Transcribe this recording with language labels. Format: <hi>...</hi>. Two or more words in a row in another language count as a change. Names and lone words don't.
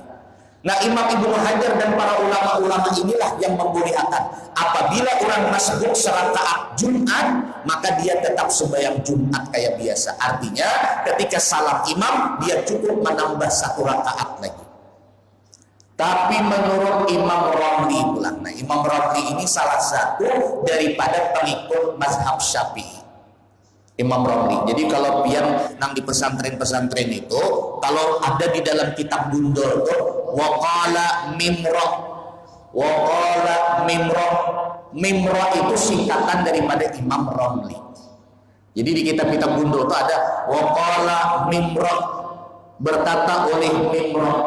<id>Nah Imam Ibnu Hajar dan para ulama-ulama inilah yang membolehkan apabila orang masbuk serakaat Jumat, maka dia tetap sembahyang Jumat kayak biasa. Artinya ketika salam imam dia cukup menambah 1 rakaat lagi. Tapi menurut Imam Ramli pula, nah Imam Ramli ini salah satu daripada pengikut mazhab Syafi'i. Imam Ramli.</id> <bjn>Jadi kalau pian nang di pesantren-pesantren itu, kalau ada di dalam kitab Gundul itu,</bjn> <ar>وقال مر</ar> <bjn>itu singkatan daripada Imam Ramli.</bjn> <id>Jadi di kitab-kitab Gundul itu ada</id> <ar>وقال مر,</ar> <id>berkata oleh Mimrah.</id>